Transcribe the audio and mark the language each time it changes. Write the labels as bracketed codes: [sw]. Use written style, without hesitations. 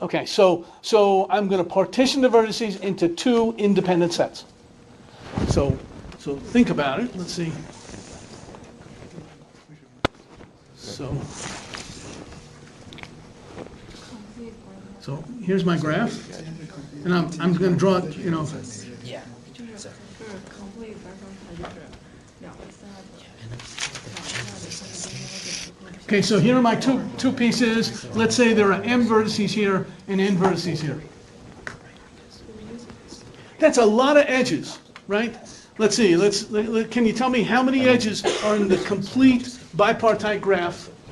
[en] Okay, so I'm going to partition the vertices into 2 independent sets. So think about it. Let's see. So here's my graph, and I'm going to draw it, Yeah. [zh] 就是 complete 白方它就是2个 set， [en] Okay, so here are my two pieces. Let's say there are m vertices here and n vertices here. That's a lot of edges, right? Let's see. Can you tell me how many edges are in the complete bipartite graph?